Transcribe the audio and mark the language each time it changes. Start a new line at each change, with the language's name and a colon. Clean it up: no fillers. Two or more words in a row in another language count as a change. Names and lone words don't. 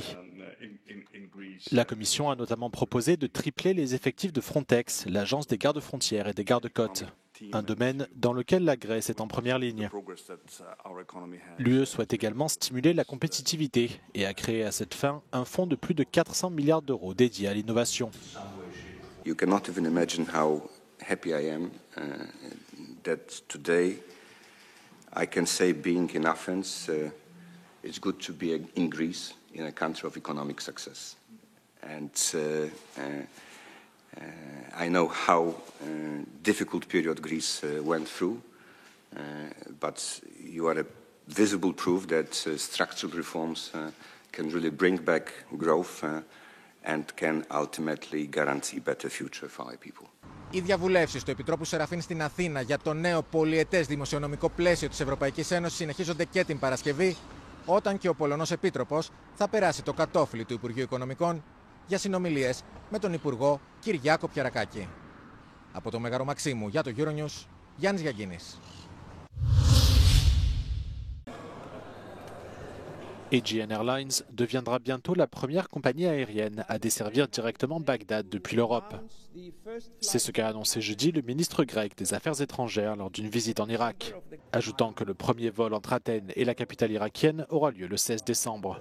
French: La Commission a notamment proposé de tripler les effectifs de Frontex, l'agence des gardes-frontières et des gardes-côtes, un domaine dans lequel la Grèce est en première ligne. L'UE souhaite également stimuler la compétitivité et a créé à cette fin un fonds de plus de 400 milliards d'euros dédié à l'innovation.
English: You cannot even imagine how happy I am that today I can say, being in Athens, it's good to be in Greece, in a country of economic success. And I know how difficult period Greece went through, but you are a visible proof that structural reforms can really bring back growth and can ultimately guarantee better future for our people.
Greek: Οι διαβουλεύσεις του Επιτρόπου Σεραφίν στην Αθήνα για το νέο πολυετές δημοσιονομικό πλαίσιο της Ευρωπαϊκής Ένωσης συνεχίζονται και την Παρασκευή, όταν και ο Πολωνός Επίτροπος θα περάσει το κατόφλι του Υπουργείου Οικονομικών για συνομιλίες με τον Υπουργό Κυριάκο Πιαρακάκη. Από το Μέγαρο Μαξίμου για το Euronews, Γιάννης Γιαγκίνης.
French: Aegean Airlines deviendra bientôt la première compagnie aérienne à desservir directement Bagdad depuis l'Europe. C'est ce qu'a annoncé jeudi le ministre grec des Affaires étrangères lors d'une visite en Irak, ajoutant que le premier vol entre Athènes et la capitale irakienne aura lieu le 16 décembre.